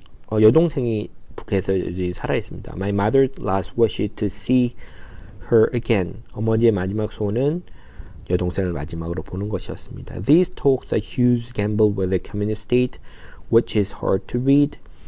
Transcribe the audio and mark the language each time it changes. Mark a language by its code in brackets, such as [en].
[ko] 여동생이 북에서 살아 있습니다. [en] My mother's last wish is to see her again. [ko] 어머니의 마지막 소원은 여동생을 마지막으로 보는 것이었습니다. [en] These talks are huge gamble with the communist state, which is hard to read.